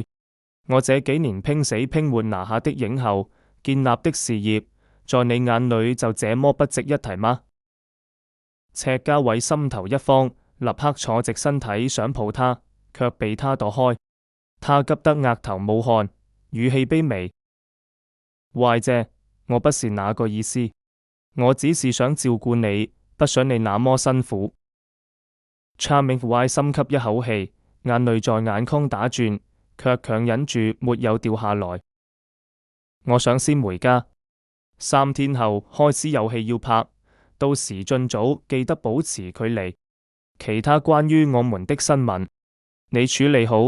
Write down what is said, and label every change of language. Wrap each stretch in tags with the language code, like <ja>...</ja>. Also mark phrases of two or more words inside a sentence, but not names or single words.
<yue>我這幾年拼死拼活拿下的影后，建立的事業，在你眼裏就這麼不值一提嗎？赤家偉心頭一慌，立刻坐直身體想抱他，卻被他躲開。他急得額頭冒汗，語氣卑微：Y 姐，我不是那個意思，我只是想照顧你，不想你那麼辛苦。Charming Y 深吸一口氣，眼淚在眼眶打轉，卻強忍住沒有掉下來。我想先回家，3天後開始有戲要拍，到時盡早記得保持距離。其他關於我們的新聞，你處理好。</yue>